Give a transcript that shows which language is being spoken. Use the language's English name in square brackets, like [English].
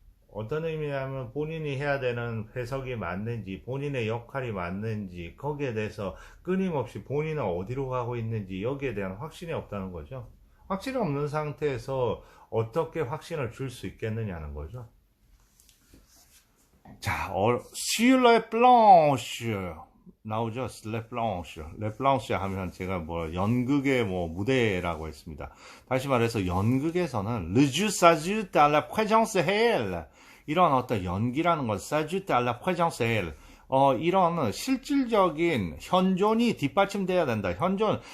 [Korean] 어떤 의미냐면 본인이 해야 되는 해석이 맞는지 본인의 역할이 맞는지 거기에 대해서 끊임없이 본인은 어디로 가고 있는지 여기에 대한 확신이 없다는 거죠. 확신이 없는 상태에서 어떻게 확신을 줄 수 있겠느냐는 거죠. 자, [French] sur les planches [Korean] 나오죠. Le planche 하면 제가 연극의 무대라고 했습니다. 다시 말해서 연극에서는 [French] le jeu s'ajoute à la présence réelle. [Korean] 이런 어떤 연기라는 건 [French] s'ajoute à la présence réelle. [Korean] 이런 실질적인 현존이 뒷받침돼야 된다. 현존.